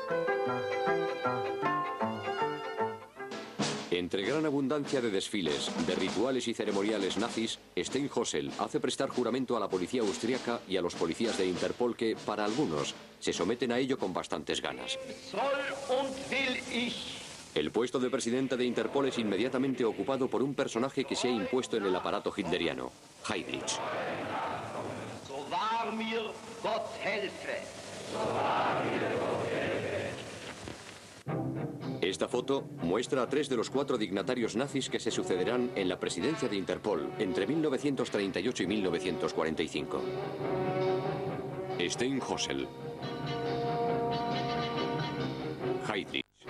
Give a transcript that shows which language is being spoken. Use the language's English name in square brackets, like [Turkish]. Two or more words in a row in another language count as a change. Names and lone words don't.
[Spanish] Entre gran abundancia de desfiles, de rituales y ceremoniales nazis, Steinhossel hace prestar juramento a la policía austríaca y a los policías de Interpol que, para algunos, se someten a ello con bastantes ganas. El puesto de presidente de Interpol es inmediatamente ocupado por un personaje que se ha impuesto en el aparato hitleriano, Heydrich. [German] So wahr mir Gott helfe. [Spanish] Esta foto muestra a 3 de los 4 dignatarios nazis que se sucederán en la presidencia de Interpol entre 1938 y 1945. Steinhossel, Heydrich.